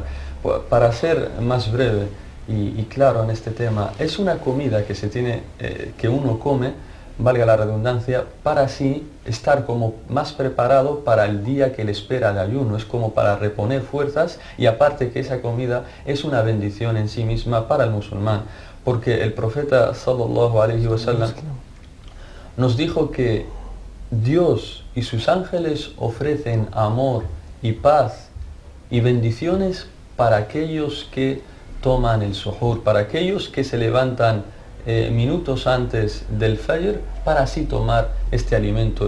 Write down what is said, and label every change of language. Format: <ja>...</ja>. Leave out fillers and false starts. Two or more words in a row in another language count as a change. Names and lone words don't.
<es>Para ser más breve, y claro en este tema, es una comida que que uno come, valga la redundancia, para así estar como más preparado para el día que le espera el ayuno, es como para reponer fuerzas, y aparte que esa comida es una bendición en sí misma para el musulmán, porque el profeta</es> <ar>صلى الله عليه وسلم</ar> <es>nos dijo que Dios y sus ángeles ofrecen amor y paz y bendiciones para aquellos que toman el suhur, para aquellos que se levantan minutos antes del Fajr para así tomar este alimento.</es>